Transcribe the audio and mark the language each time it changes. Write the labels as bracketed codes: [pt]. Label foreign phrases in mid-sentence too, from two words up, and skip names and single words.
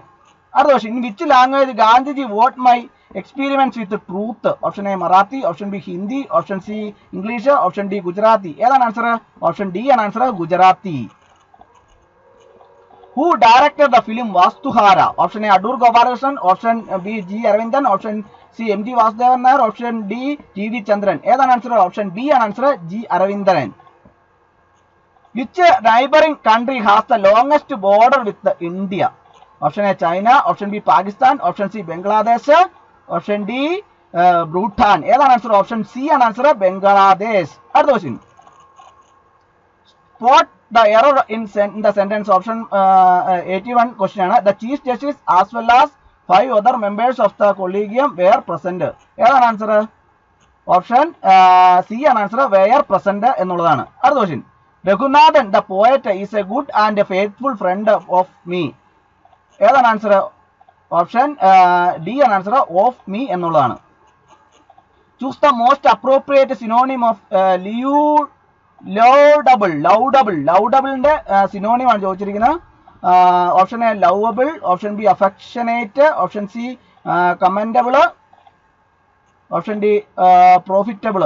[en] Other question. In which language Gandhiji wrote my experiments with the truth? Option A Marathi, option B Hindi, option C English, option D Gujarati. An answer, option D an answer Gujarati. Who directed the film Vastuhara? Option A Adur Gopalakrishnan, option B G Aravindan, option C M G Vasudevan Nair, option D T V Chandran. An answer, option B an answer G Aravindan. Which neighboring country has the longest border with India? Option A China, option B Pakistan, option C Bangladesh, option D Bhutan. An answer, option C an answer Bangladesh. Other question. Spot the error in the sentence. Option 81 question. The Chief Justice as well as 5 other members of the collegium were present. An answer, option C an answer were present. Another question. Raghunathan the poet is a good and a faithful friend of me. [ml] ഏതാണ് ആൻസർ? [en] option D [ml] ആണ് ആൻസർ, [en] of me [ml] എന്നുള്ളതാണ്. [en] choose the most appropriate synonym of laudable. [ml] ലൗഡബിളിന്റെ സിനോണിം ആണ് ചോദിച്ചിരിക്കുന്നത്. [en] option A lovable, option B affectionate, option C commendable, option D profitable.